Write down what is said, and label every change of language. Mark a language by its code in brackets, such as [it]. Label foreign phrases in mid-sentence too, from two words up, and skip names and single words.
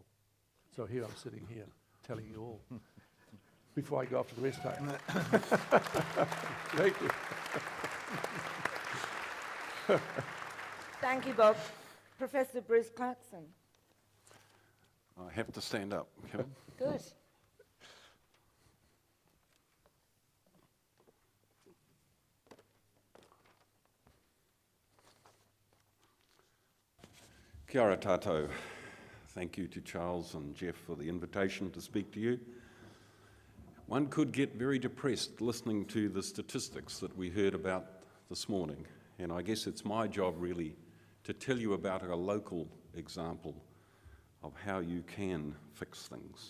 [en] So here I'm sitting here telling you all before I go off to the rest home. Thank you. Thank you, Bob. Professor Bruce Clarkson. I have to stand up, Kevin. Good. [mi] Kia ora tātou. [en] Thank you to Charles and Jeff for the invitation to speak to you. One could get very depressed listening to the statistics that we heard about this morning, and I guess it's my job really to tell you about a local example of how you can fix things.